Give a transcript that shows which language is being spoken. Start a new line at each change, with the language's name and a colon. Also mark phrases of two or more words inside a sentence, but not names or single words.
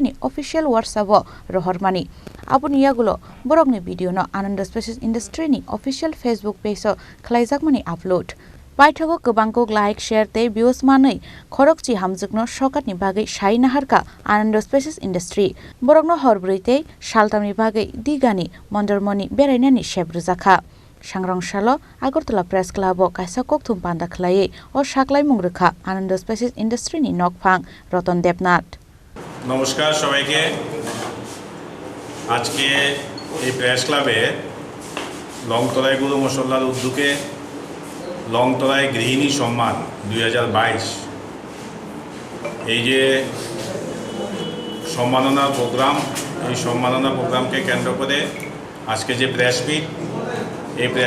Kok Borok: ni
English: official WhatsApp
Kok Borok: o rohormani apuni yagulo borok ni video no Ananda Spaces Industry ni
English: official Facebook page
Kok Borok: o khlaijakmani upload Paithago Kubangko
English: like share
Kok Borok: te views manai Khorokchi Hamjwkno Sokatni bagai sai naharka Ananda Spaces Industry Borokno horbrite Saltamni bagai digani Mondarmoni berainani sebruzakha Sangrongshalo Agartala Press Club o Kaisa Kokthum Panda Khlaye o Saklai Mungrakha Ananda Spaces Industry ni Nokphang Roton Debnath
Bangla: নমস্কার সবাইকে আজকে এই প্রেস ক্লাবে লংতরাই গুরু মশল্লার উদ্যোগে লংতরাই গৃহিণী সম্মান 2022 এই যে সম্মাননা প্রোগ্রাম এই সম্মাননা প্রোগ্রামকে কেন্দ্র করে আজকে যে
English: press meet
Bangla: এই প্রেস